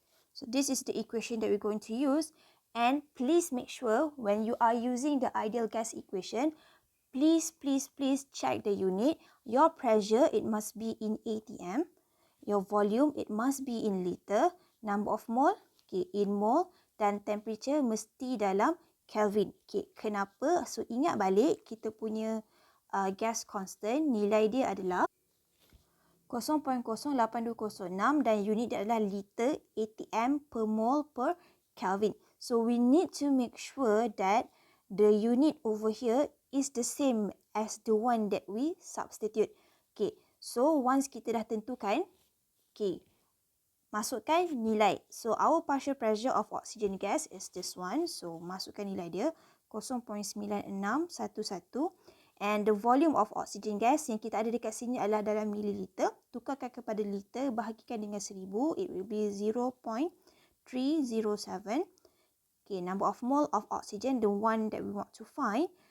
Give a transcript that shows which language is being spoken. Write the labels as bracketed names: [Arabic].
[English] So this is the equation that we're going to use, and please make sure when you are using the ideal gas equation, please check the unit. Your pressure, it must be in ATM. Your volume, it must be in liter. Number of mole, okay, in mole. [Malay] Dan temperature mesti dalam Kelvin. Okay, kenapa? So ingat balik kita punya gas constant, nilai dia adalah 0.08206 dan unit dia adalah liter ATM per mole per Kelvin. [English] So we need to make sure that the unit over here is the same as the one that we substitute. [Malay] Okay, so once kita dah tentukan, okay, masukkan nilai. [English] So our partial pressure of oxygen gas is this one. [Malay] So masukkan nilai dia 0.9611. [English] And the volume of oxygen gas [Malay] yang kita ada dekat sini adalah dalam [English] mililiter. [Malay] Tukarkan kepada liter, bahagikan dengan 1000. [English] It will be 0.307. Okay, number of mole of oxygen, the one that we want to find.